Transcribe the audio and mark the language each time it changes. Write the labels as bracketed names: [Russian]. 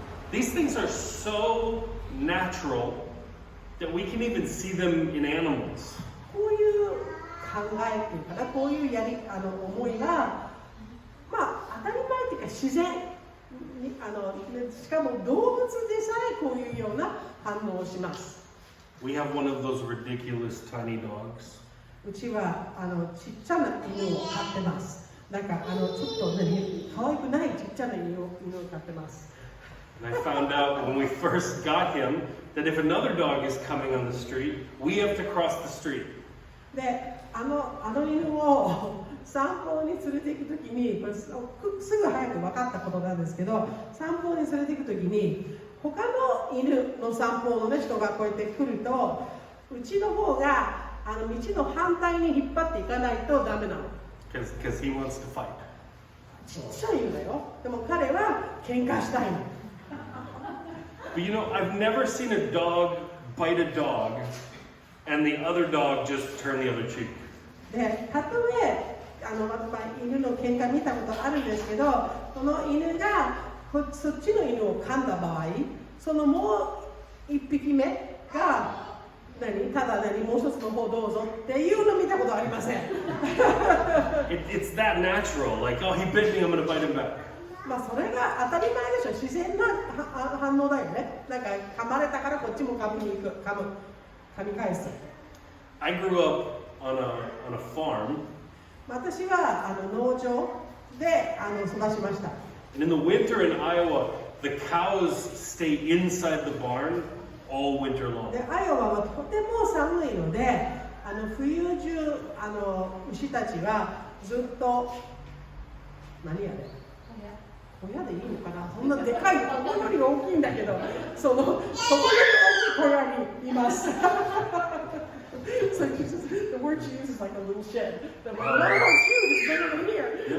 [English] These things are so natural that we can even see them in animals. [Japanese] こういう考えっていうかな、こういう思いが、まあ当たり前っていうか自然にしかも動物でさえこういうような反応をします。 [English] We have one of those ridiculous tiny dogs. [Japanese] うちはちっちゃな犬を飼ってます。なんかちょっと可愛くないちっちゃな犬を飼ってます。 [English] And I found out when we first got him that if another dog is coming on the street, we have to cross the street. [Japanese] で犬を散歩に連れて行くときに、これすぐ早く分かったことなんですけど、散歩に連れて行くときに他の犬の散歩の、ね、人がこうやって来ると、うちの方が道の反対に引っ張っていかないとダメなの。 [English] Because he wants to fight. [Japanese] ちっちゃい犬だよ。でも彼は喧嘩したいの。 [English] But you know, I've never seen a dog bite a dog and the other dog just turn the other cheek. [Japanese] で、たとえ犬の喧嘩見たことあるんですけど、その犬がそっちの犬を噛んだ場合、そのもう一匹目がただもう一つの方どうぞっていうの見たことありません。 [English] It's that natural. Like, oh, he bit me, I'm going to bite him back. [Japanese] まあそれが当たり前でしょ。自然な反応だよね。なんか噛まれたからこっちも噛み返す。 [English] I grew up on a farm. [Japanese] 私は農場で育ちました。 [English] And in the winter in Iowa, the cows stay inside the barn all winter long. [Japanese] でアイオワはとても寒いので、冬中牛たちはずっと何やね。小屋でいいのかな。そんなでかいここより大きいんだけど、そこより大きい小屋にいます。 [English] So the word she uses is like a little shed. The little shoe is bigger than here.